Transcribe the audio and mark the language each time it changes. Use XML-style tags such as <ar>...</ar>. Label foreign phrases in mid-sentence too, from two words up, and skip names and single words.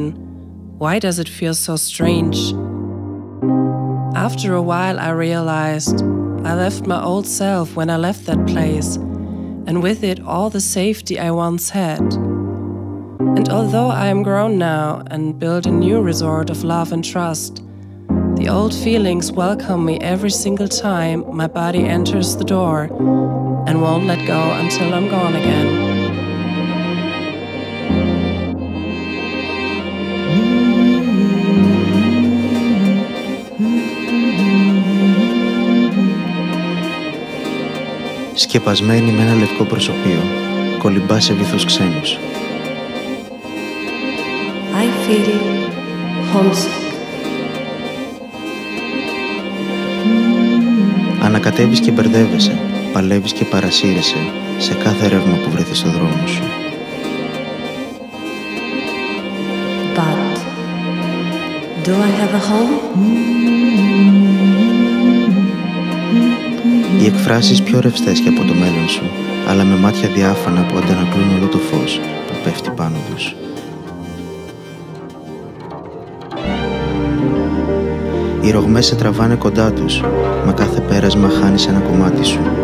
<en>Why does it feel so strange? After a while I realized I left my old self when I left that place, and with it all the safety I once had. And although I am grown now and built a new resort of love and trust, the old feelings welcome me every single time my body enters the door and won't let go until I'm gone again.</en> <el>Σκεπασμένη με ένα λευκό προσωπείο, κολυμπά σε βυθούς ξένους.</el> <en>I feel homesick.</en> <el>Ανακατεύεις και μπερδεύεσαι, παλεύεις και παρασύρεσαι σε κάθε ρεύμα που βρεθείς στο δρόμο σου.</el> <en>But do I have a home?</en> <el>Οι εκφράσεις πιο ρευστές και από το μέλλον σου, αλλά με μάτια διάφανα που αντανακλούν όλο το φως που πέφτει πάνω τους. Οι ρογμές σε τραβάνε κοντά τους, μα κάθε πέρασμα χάνεις ένα κομμάτι σου.</el>